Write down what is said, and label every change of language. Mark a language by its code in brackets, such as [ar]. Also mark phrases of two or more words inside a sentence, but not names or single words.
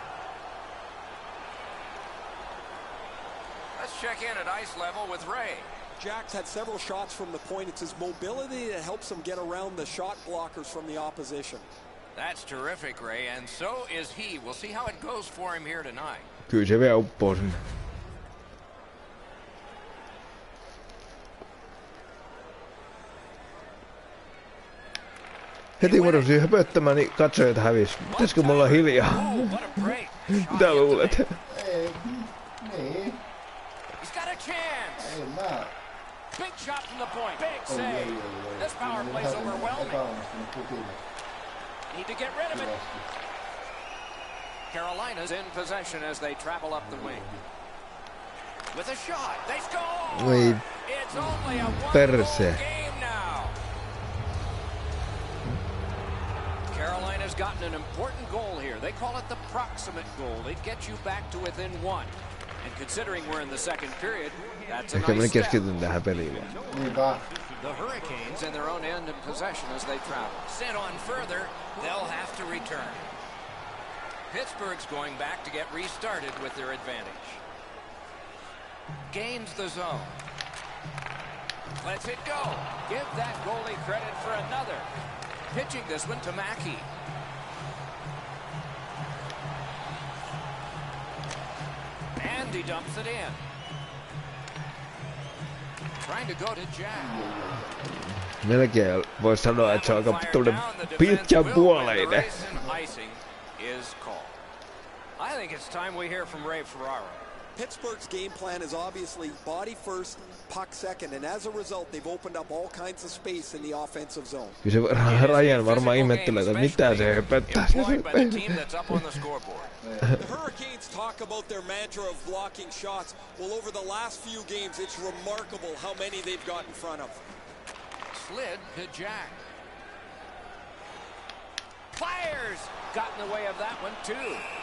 [en] Let's check in at ice level with Ray. Jack's had several shots from the point. It's his mobility that helps him get around the shot blockers from the opposition. That's terrific, Ray, and so is he. We'll see how it goes for him here tonight. [fi] Kyllä se vielä uppoo sinne. Heti kun rupesin höpöttämään, niin katsojat hävisi. Pitäisikö mulla hiljaa? Mitä luulet? Ei, niin. [en] He's got a chance. [fi] Ei mä. [en] Big shot from the point. Big save. This power play's overwhelming. Need to get rid of it. Carolina's in possession as they travel up the wing. With a shot, they score! [fi] Oi, [en] It's only a one-goal [fi] perse. [en] game now. Carolina's gotten an important goal here. They call it the proximate goal. It gets you back to within one. And considering we're in the second period, that's a [fi] Ehkä minä [en] nice step. [fi] keskityn tähän peliin vaan. Niinpä. [en] The Hurricanes in their own end in possession as they travel. Sent on further, they'll have to return. Pittsburgh's going back to get restarted with their advantage. Gains the zone. Lets it go. Give that goalie credit for another. Pitching this one to Mackey. And he dumps it in. Trying to go to Jack. [fi] Melkein voisi sanoa, että se on aika pitkäpuoleinen. [en] I think it's time we hear from Ray Ferraro. Pittsburgh's game plan is obviously body first, puck second, and as a result, they've opened up all kinds of space in the offensive zone. [fi] Kyllä se Rajan varmaan ihmettelee, että mitä se höpöttää. [en] The Hurricanes talk about their mantra of blocking shots. Well, over the last few games, it's remarkable how many they've got in front of. Slid to Jack. Fires! Got in the way of that one, too.